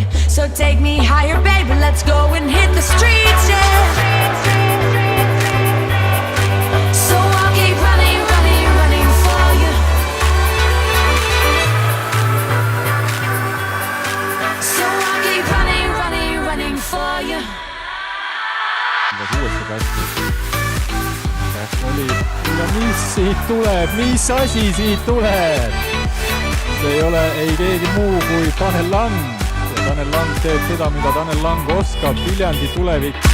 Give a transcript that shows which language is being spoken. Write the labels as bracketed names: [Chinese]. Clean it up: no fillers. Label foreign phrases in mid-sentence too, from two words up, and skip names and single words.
[English] So take me higher, baby, let's go and hit the streets, yeah. So I'll keep running for you. So I'll keep running for you. [Estonian] Uuesti kasti. Oli. Ja mis siit tuleb? Mis asi siit tuleb? See ei ole ei keegi muu kui Tanel Lang. Ja Tanel Lang teeb seda, mida Tanel Lang oskab. Viljandi tulevik.